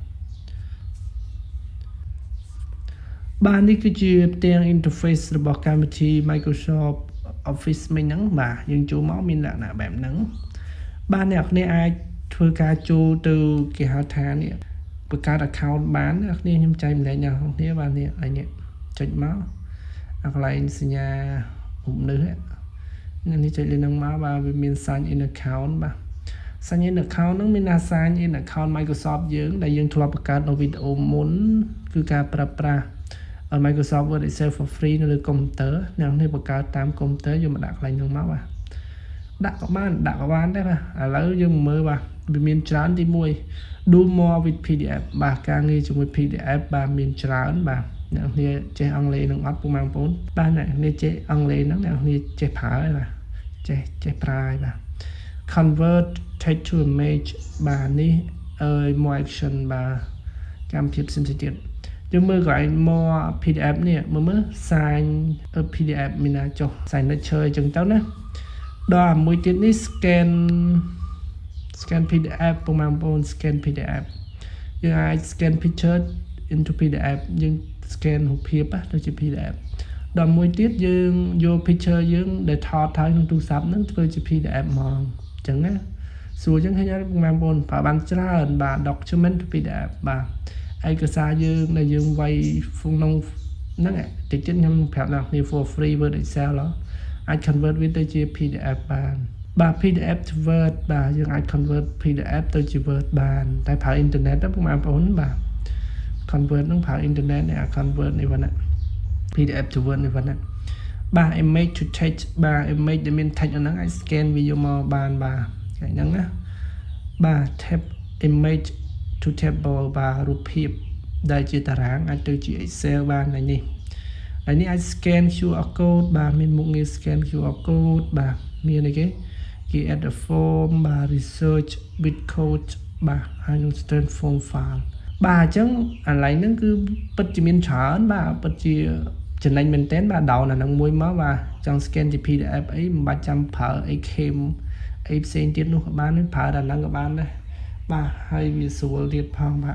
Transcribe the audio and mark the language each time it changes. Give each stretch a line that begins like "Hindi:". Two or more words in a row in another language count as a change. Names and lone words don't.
Khmer: បាទនេះគឺជាផ្ទាំង interface របស់កម្មវិធី Microsoft Office មិញហ្នឹងបាទយើងចូលមកមានលក្ខណៈបែបហ្នឹងបាទអ្នកគ្នាអាចធ្វើការចូលទៅគេហៅថានេះបង្កើត account បានអ្នកគ្នាខ្ញុំចែកម្លែកអ្នកគ្នាបាទនេះឲ្យនេះ ចុចមកអាកន្លែងសញ្ញារូបនេះនេះចុចលើហ្នឹងមកបាទវាមាន
English: sign in account
Khmer: បាទ
English: sign in account
Khmer: ហ្នឹងមានថា
English: sign in account
Khmer: Microsoft យើងដែលយើងធ្លាប់បង្កើតនៅវីដេអូមុន គឺការប្រើប្រាស់ Microsoft Word Excel
English: for free
Khmer: នៅលើកុំព្យូទ័រអ្នកនេះបង្កើតតាមកុំព្យូទ័រយកមកដាក់កន្លែងហ្នឹងមកបាទដាក់ក៏បាន ដែរបាទឥឡូវយើងមើលបាទវាមានច្រើនទី1
English: do more with PDF
Khmer: បាទការងារជាមួយ PDF បាទមានច្រើនបាទអ្នកនេះចេះអង់គ្លេសនឹងអត់ពុកម៉ែបងប្អូនបាទអ្នកនេះចេះអង់គ្លេសហ្នឹងអ្នកនេះចេះប្រើហើយបាទចេះប្រើហើយបាទ
English: convert text to image
Khmer: បាទនេះ
English: more action
Khmer: បាទកម្មវិធីផ្សេងទៀតយើងមើលកន្លែង
English: more PDF
Khmer: នេះមើល
English: sign PDF
Khmer: មានណាចុះ signature អញ្ចឹងទៅណាដល់មួយទៀតនេះ
English: scan PDF
Khmer: ពុកម៉ែបងប្អូន
English: scan PDF
Khmer: យើងអាច
English: scan picture into PDF
Khmer: យើង scan រូបភាពទៅជា PDF ដល់ មួយទៀតយើងយក picture យើងដែលថតហើយក្នុងទូរស័ព្ទហ្នឹងធ្វើជា PDF ហ្មងអញ្ចឹងណាស្រួលអញ្ចឹងឃើញអត់ពុកម៉ែបងប្អូនប្រើបានច្រើនបាទ
English: document to PDF
Khmer: បាទឯកសារយើងដែលយើងវាយក្នុងហ្នឹងតិចខ្ញុំប្រាប់អ្នកគ្នា
English: for free
Khmer: Word Excel អាច convert វាទៅជា PDF បានបាទ
English: PDF to Word
Khmer: បាទយើង អាច
English: convert PDF
Khmer: ទៅជា Word បានតែប្រើអ៊ីនធឺណិតណាបងប្អូនបាទ convert ហ្នឹងប្រើអ៊ីនធឺណិតនេះ convert នេះហ្នឹង
English: PDF to Word
Khmer: នេះហ្នឹងបាទ
English: image to text
Khmer: បាទ image ដែលមាន text ហ្នឹងអាច scan វាយកមកបានបាទហ្នឹងណាបាទ
English: tab image to table
Khmer: បាទរូបភាពដែលជាតារាងអាចទៅជា Excel បានហើយនេះអាច
English: scan QR code
Khmer: បាទមានមុខងារ
English: scan QR code
Khmer: បាទមានអីគេ
English: add a form
Khmer: បាទ
English: research with code
Khmer: បាទហើយនឹង
English: transform file
Khmer: បាទអញ្ចឹងអាឡៃហ្នឹងគឺពិតជាមានច្រើនបាទពិតជាចំណេញមែនតើបាទ down អាហ្នឹងមួយមកបាទចង់ scan ជា PDF អីមិនបាច់ចាំប្រើអី khem អីផ្សេងទៀតនោះក៏បានប្រើតែហ្នឹងក៏បានដែរបាទហើយវាស្រួលទៀតផងបាទ